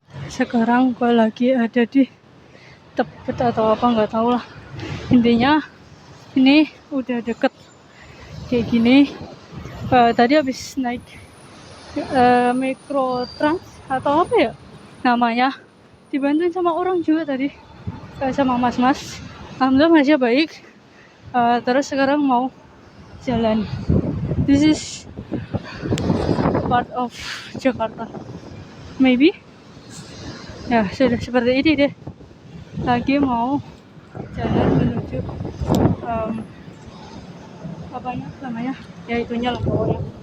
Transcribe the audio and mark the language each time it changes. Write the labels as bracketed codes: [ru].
[id] Sekarang gue lagi ada di Tebet atau apa nggak tahu lah, intinya ini udah deket kayak gini. Tadi habis naik Mikrotrans atau apa ya namanya, dibantuin sama orang juga tadi, sama mas-mas. Alhamdulillah masih baik. Terus sekarang mau jalan. [en] This is part of Jakarta maybe ya. [id] Sudah seperti ini deh, lagi mau jalan menuju apa namanya ya, itunya lah pokoknya.